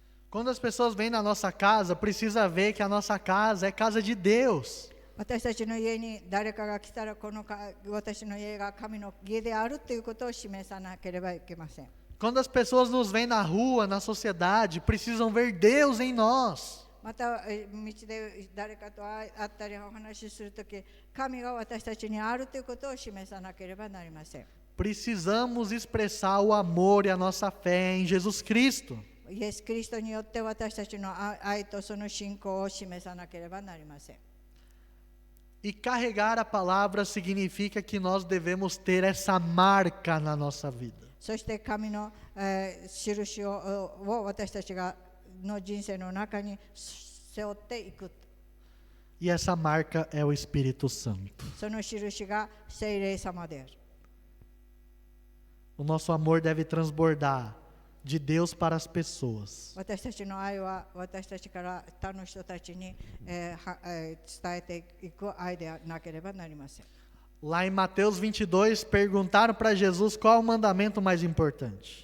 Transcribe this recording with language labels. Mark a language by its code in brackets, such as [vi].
[pt] Quando as pessoas vêm na nossa casa, precisa ver que a nossa casa é casa de Deus. [ja] 私たちの家に誰かが来たら、私の家が神の家であるということを示さなければいけません。 [pt] Quando as pessoas nos veem na rua, na sociedade, precisam ver Deus em nós. [ja] また道で誰かと会ったりお話しするとき、神が私たちにあるということを示さなければなりません。 [pt] Precisamos expressar o amor e a nossa fé em Jesus Cristo. [ja] イエス・キリストによって私たちの愛とその信仰を示さなければなりません。 [pt] E carregar a palavra significa que nós devemos ter essa marca na nossa vida. [ja] そして神の、印を私たちがの人生の中に背負っていく。 [pt] E essa marca é o Espírito Santo. [ja] その印が聖霊様である。 [pt] O nosso amor deve transbordar de Deus para as pessoas. [ja] 私たちの愛は私たちから他の人たちに、伝えていく愛でなければなりません。 [pt] Lá em Mateus 22, perguntaram para Jesus qual é o mandamento mais importante.